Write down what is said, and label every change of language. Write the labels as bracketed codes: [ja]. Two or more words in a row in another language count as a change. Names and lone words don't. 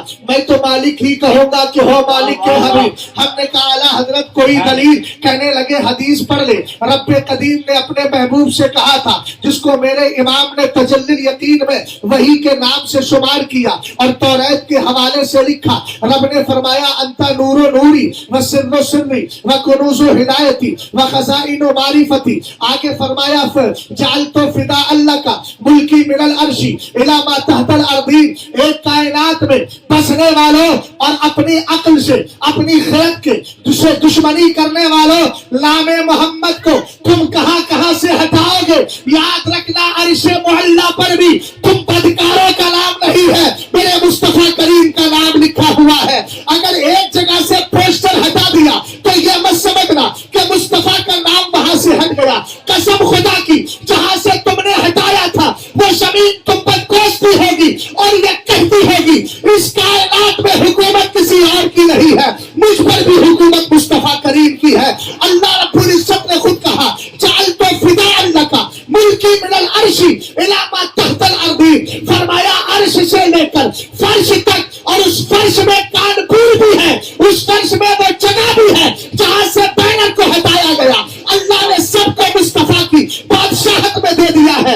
[ur] میں تو مالک ہی کہوں گا کہ ہو مالک کے حبیب. ہم نے کہا اعلیٰ حضرت کوئی دلیل؟ کہنے لگے حدیث پڑھ لے. رب قدیم نے اپنے محبوب سے کہا تھا، جس کو میرے امام نے تجلی الیقین میں وحی کے نام سے شمار کیا اور توریت کے حوالے سے لکھا. رب نے فرمایا [ar] انت نور و نوری و سر و سری و کنوز و ہدایتی و خزائن و معرفتی. [ur] آگے فرمایا [ar] جعلت فدا اللہ کا ملکی من العرشی الی ما تحت الارضین. [ur] ایک کائنات میں بسنے والوں اور اپنی عقل سے، اپنی خرد کے دشمنی کرنے والوں، نام محمد کو تم کہاں کہاں سے ہٹاؤ گے؟ یاد رکھنا عرش معلی پر بھی تم بدکاروں کا نام نہیں ہے، میرے مصطفیٰ کریم کا نام لکھا ہوا ہے. اگر ایک جگہ سے پوسٹر ہٹا دیا تو یہ مت سمجھنا کہ مصطفیٰ کا نام وہاں سے ہٹ گیا. قسم خدا کی، جہاں سے تم نے ہٹایا تھا وہ زمین تم پر کوستی ہوگی اور یہ کہتی ہوگی اس کائنات میں حکومت کسی اور کی نہیں ہے، مجھ پر بھی حکومت مصطفیٰ کریم کی ہے. اللہ رب العزت نے خود کہا [ar] جعلت فداء [ur] اللہ کا ملکی من سے لے کر فرش تک، اور اس فرش میں کانپور بھی ہے، اس فرش میں وہ جگہ بھی ہے جہاں سے بینر کو ہٹایا گیا، اللہ نے سب کو مصطفیٰ کی بادشاہت میں دے دیا ہے۔